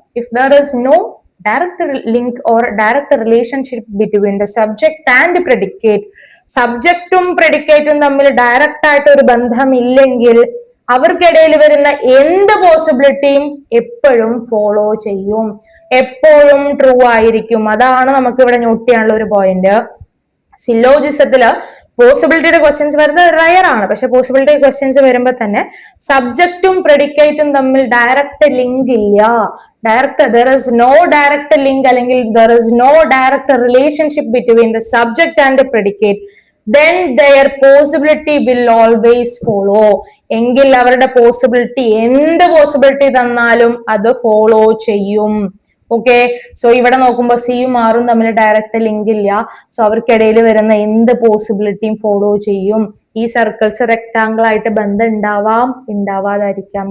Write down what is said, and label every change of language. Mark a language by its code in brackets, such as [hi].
[en] if there is no direct link or direct relationship between the subject and predicate, [ml] സബ്ജക്റ്റും പ്രെഡിക്കേറ്റും തമ്മിൽ direct ആയിട്ട് ഒരു ബന്ധമില്ലെങ്കിൽ അവർക്കിടയിൽ വരുന്ന എന്ത് പോസിബിലിറ്റിയും എപ്പോഴും ഫോളോ ചെയ്യും, എപ്പോഴും ട്രൂ ആയിരിക്കും. അതാണ് നമുക്ക് ഇവിടെ നോട്ട് ചെയ്യാനുള്ള ഒരു പോയിന്റ്. സിലോജിസത്തില് പോസിബിലിറ്റിയുടെ ക്വസ്റ്റ്യൻസ് വരുന്നത് റയർ ആണ്, പക്ഷെ പോസിബിലിറ്റി ക്വസ്റ്റ്യൻസ് വരുമ്പോൾ തന്നെ സബ്ജക്റ്റും പ്രെഡിക്കേറ്റും തമ്മിൽ ഡയറക്റ്റ് ലിങ്ക് ഇല്ല, [en] there is no direct link [ml] അല്ലെങ്കിൽ [en] there is no direct relationship between the subject and the predicate, then their possibility will always follow. [ml] എങ്കിൽ അവരുടെ പോസിബിലിറ്റി എന്ത് പോസിബിലിറ്റി തന്നാലും അത് ഫോളോ ചെയ്യും. ഓക്കെ, സോ ഇവിടെ നോക്കുമ്പോൾ സിയും ആറും തമ്മിൽ ഡയറക്റ്റ് ലിങ്ക് ഇല്ല, സോ അവർക്കിടയിൽ വരുന്ന എന്ത് പോസിബിലിറ്റിയും ഫോളോ ചെയ്യും. ഈ സർക്കിൾസ് റെക്ടാങ്കിൾ ആയിട്ട് ബന്ധം ഉണ്ടാവാം, ഉണ്ടാവാതായിരിക്കാം.